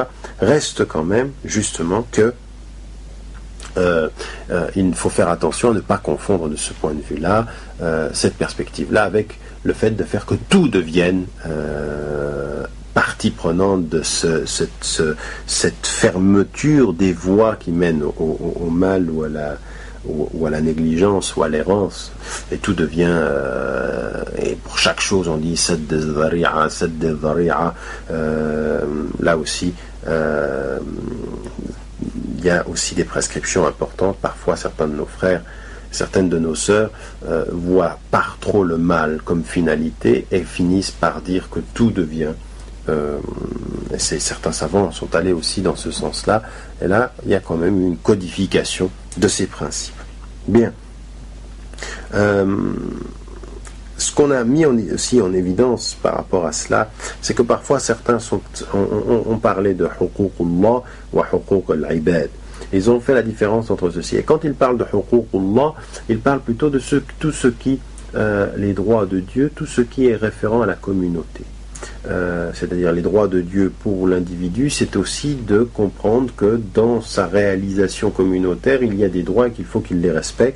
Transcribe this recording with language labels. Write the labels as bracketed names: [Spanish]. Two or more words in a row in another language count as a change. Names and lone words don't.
[French] Reste quand même justement que il faut faire attention à ne pas confondre de ce point de vue-là, cette perspective-là, avec le fait de faire que tout devienne partie prenante de cette fermeture des voies qui mènent au mal ou à la négligence ou à l'errance, et tout devient et pour chaque chose on dit [Arabic] سد الذريعة, سد الذريعة. [French] Là aussi il y a aussi des prescriptions importantes. Parfois certains de nos frères, certaines de nos sœurs voient par trop le mal comme finalité et finissent par dire que tout devient certains savants sont allés aussi dans ce sens-là, et là il y a quand même une codification de ces principes. Bien. ce qu'on a mis aussi en évidence par rapport à cela, c'est que parfois certains ont parlé de [Arabic] حقوق الله وحقوق العباد. [French] Ils ont fait la différence entre ceci. Et quand ils parlent de huququllah, ils parlent plutôt de tout ce qui, les droits de Dieu, tout ce qui est référent à la communauté. C'est-à-dire les droits de Dieu pour l'individu, c'est aussi de comprendre que dans sa réalisation communautaire, il y a des droits et qu'il faut qu'il les respecte.